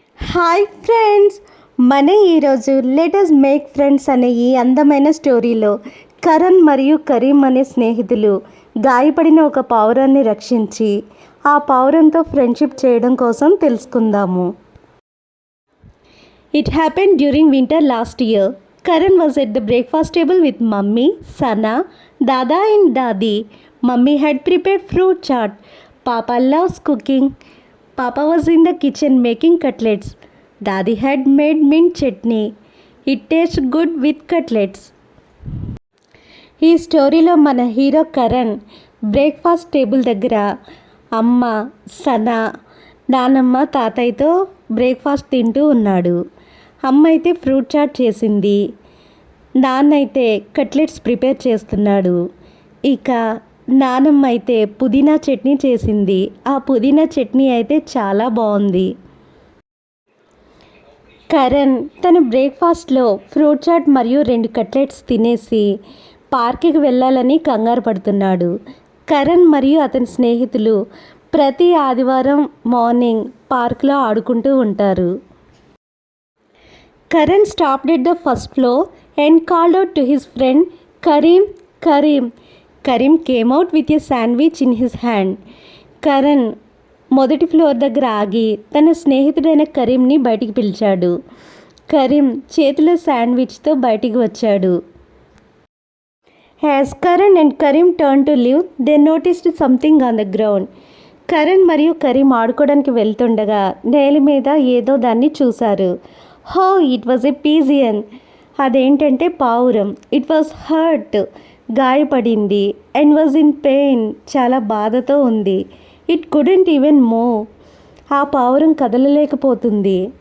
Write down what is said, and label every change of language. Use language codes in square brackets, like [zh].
[te] Hi friends, మన ఈరోజు let's make friends అనే ఈ అందమైన స్టోరీలో కరణ్ మరియు కరీం అనే స్నేహితులు గాయపడిన ఒక పావురాన్ని రక్షించి ఆ పావురంతో ఫ్రెండ్షిప్ చేయడం కోసం తెలుసుకుందాము. [en] It happen during winter last year. Karan was at the breakfast table with Mummy, Sana, Dada and Dadi. Mummy had prepared fruit chaat. Papa loves cooking. Papa was in the kitchen making cutlets. Dadi had made mint chutney. It tastes good with cutlets. [te] ఈ స్టోరీలో మన hero Karan breakfast table దగ్గర అమ్మ, సనా, నానమ్మ, తాతయ్యతో breakfast తింటూ ఉన్నాడు. అమ్మ అయితే ఫ్రూట్ చాట్ చేసింది, నాన్న అయితే కట్లెట్స్ ప్రిపేర్ చేస్తున్నాడు. ఇక నానమ్మ అయితే పుదీనా చట్నీ చేసింది. ఆ పుదీనా చట్నీ అయితే చాలా బాగుంది. కరణ్ తన బ్రేక్ఫాస్ట్లో ఫ్రూట్ చాట్ మరియు 2 కట్లెట్స్ తినేసి పార్క్కి వెళ్ళాలని కంగారు పడుతున్నాడు. కరణ్ మరియు అతని స్నేహితులు ప్రతి ఆదివారం మార్నింగ్ పార్క్లో ఆడుకుంటూ ఉంటారు. [en] Karan stopped at the first floor and called out to his friend, Karim, Karim. Karim came out with a sandwich in his hand. [te] Karan మొదటి ఫ్లోర్ దగ్గర ఆగి తన స్నేహితుడైన కరీంని బయటికి పిలిచాడు. కరీం చేతిలో శాండ్విచ్తో బయటికి వచ్చాడు. [en] As Karan and Karim turned to leave, they noticed something on the ground. [te] Karan మరియు కరీం ఆడుకోవడానికి వెళ్తుండగా నేల మీద ఏదో దాన్ని చూశారు. [en] Oh, it was a pigeon. [te] అదేంటంటే పావురం. [en] it was hurt, [te] గాయపడింది. [en] and was in pain, [te] చాలా బాధతో ఉంది. [en] It couldn't even move. [te] ఆ పావురం కదలలేకపోతుంది.